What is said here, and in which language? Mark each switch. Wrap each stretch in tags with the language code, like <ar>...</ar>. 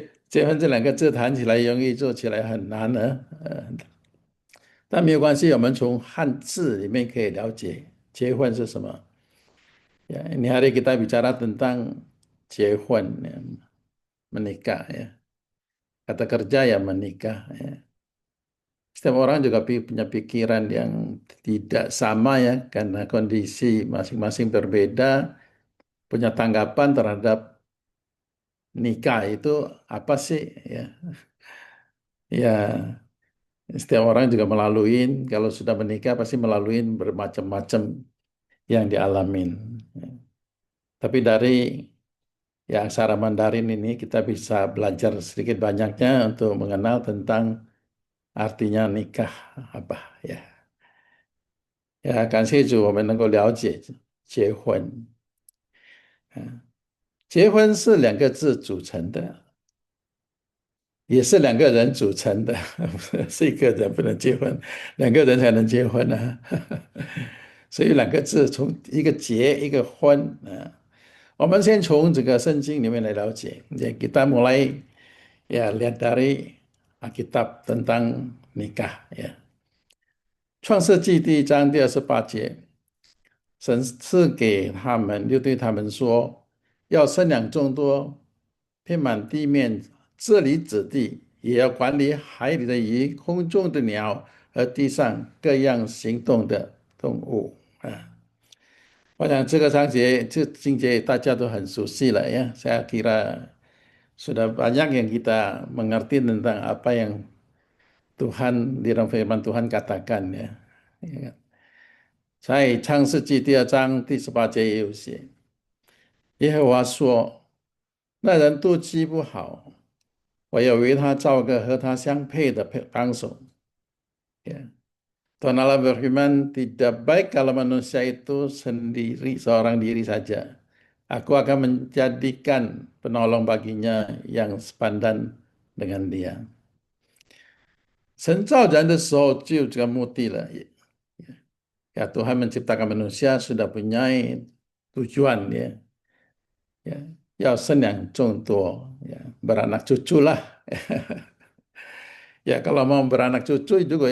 <zh>结婚这2个字谈起来容易，做起来很难呢。但没有关系，我们从汉字里面可以了解结婚是什么。</zh> <id>Ya, ini hari kita bicara tentang 结婚, ya, menikah ya. Kata kerja ya menikah ya. Setiap orang juga punya pikiran yang tidak sama ya, karena kondisi masing-masing berbeda, punya tanggapan terhadap nikah itu apa sih ya. Ya, setiap orang juga melalui, kalau sudah menikah pasti melalui bermacam-macam yang dialamin. Ya. Tapi dari ya aksara Mandarin ini kita bisa belajar sedikit banyaknya untuk mengenal tentang artinya nikah apa ya.</id> <zh>感谢主，我们能够了解结婚。结婚是2个字组成的，也是2个人组成的，是一个人不能结婚，2个人才能结婚呢。所以2个字从一个结一个婚啊。我们先从这个圣经里面来了解，</zh> <id>ya kita mulai ya lihat dari Alkitab tentang nikah ya。</id> <zh>创世纪第1章第28节，神赐给他们，又对他们说，要生养众多，遍满地面，治理子弟，也要管理海里的鱼、空中的鸟和地上各样行动的动物啊。我想这个经节大家都很熟悉了ya.</zh> <id>Saya kira sudah banyak yang kita mengerti tentang apa yang Tuhan di dalam firman Tuhan katakan ya.</id> <zh>在创世纪第2章第18节也有写，耶和华说：“那人肚脐不好，我要为他造个和他相配的帮手。”</zh> <id>Ya. Tuhan Allah berfirman, tidak baik kalau manusia itu sendiri, seorang diri saja. Aku akan menjadikan penolong baginya yang sepadan dengan dia.</id> <zh>神造人的时候就有这个目的了。</zh> <id>Ya, Tuhan menciptakan manusia sudah punya tujuan ya, ya,</id> <zh>要生养众多,</zh> <id>ya, beranak cucu lah. Ya, kalau mau beranak cucu,</id>